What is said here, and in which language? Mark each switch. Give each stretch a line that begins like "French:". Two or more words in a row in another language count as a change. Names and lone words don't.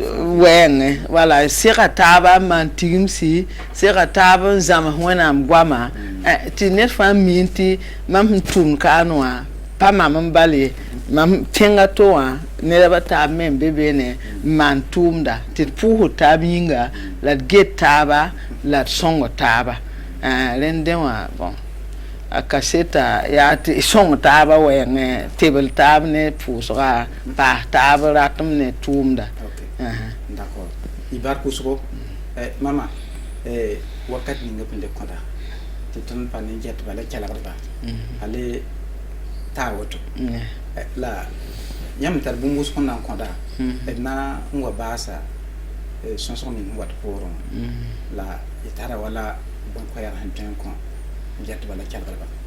Mossi: wɛɛngẽ voilà sega taaba n maan tigimsi sega taab n zãms wẽnnaam goama tɩ ned fãa miin tɩ mam sẽn tʋmd kaan wã pa mam n bal ye mam tẽnga to wã nedbã taab me n be beene n maan tʋʋmda tɩ d pʋʋsd taab yĩnga la d get taaba la d sõng taaba rẽndẽ wã bon a kaseta yaa tɩ sõng taaba wɛɛngẽ tebl taab ne pʋʋsga paas taab ratem ne tʋʋmda d'accord y bar pʋʋsgo mama wakat ninga pẽn le kõda tɩ tõnd pa ne get bala kelgdba ale taa woto la yãmb tar bũmb wʋsg n na n kõda d na n wa baasa sõsg ning n wat poorẽ la y tara wala bõn-koɛɛg sẽn tõe n kõ get bala kelgdba